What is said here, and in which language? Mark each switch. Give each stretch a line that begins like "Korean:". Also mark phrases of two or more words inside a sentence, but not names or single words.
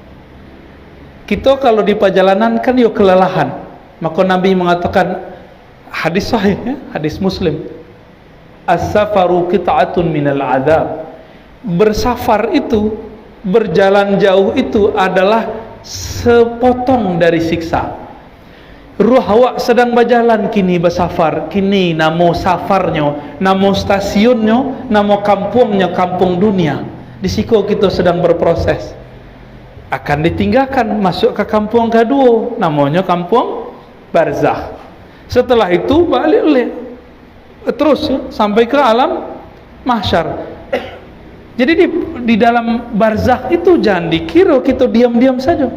Indonesian: Kita kalau di perjalanan kan yuk kelelahan, maka Nabi mengatakan hadis sahih ya, hadis Muslim,
Arabic: as-safaru qit'atun minal adab.
Indonesian: Bersafar itu, berjalan jauh itu adalah sepotong dari siksa.
Minangkabau: Ruh awak sedang berjalan kini bersafar, kini namo safarnya, namo stasiunnya, namo kampungnya, kampung dunia.
Indonesian: Di siku kita sedang berproses, akan ditinggalkan masuk ke kampung kedua, namanya kampung barzakh. Setelah itu balik terus ya, sampai ke alam mahsyar. Jadi di dalam barzakh itu jangan dikira kita diam-diam saja.